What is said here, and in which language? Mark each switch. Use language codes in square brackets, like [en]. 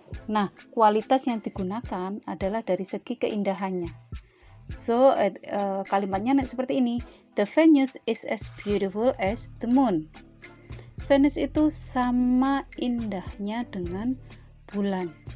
[id] Nah, kualitas yang digunakan adalah dari segi keindahannya. So, kalimatnya seperti ini. [en] The Venus is as beautiful as the moon. [id] Venus itu sama indahnya dengan bulan.